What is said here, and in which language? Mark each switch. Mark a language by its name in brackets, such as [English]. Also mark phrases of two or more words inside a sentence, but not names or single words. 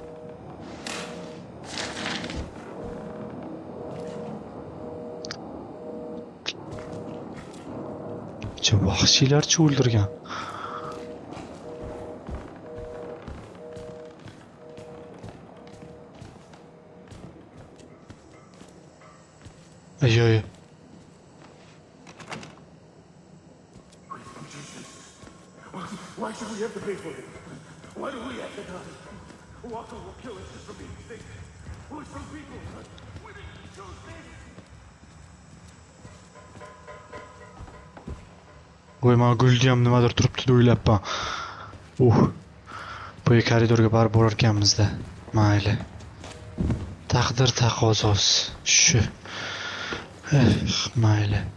[Uzbek] Vahshiylarcha o'ldirgan. Ayoy. [English] Why should we have to pay for it? Why do we have to die? Walker will kill us just for being sick. We're some people. We didn't choose this. [Uzbek] Voy, men guldiyam nimadir turibdi deb o'ylabman. Bu koridorga borib borar ekanmiz-da. Mayli. Taqdir taqozosi. Shu. Mayli.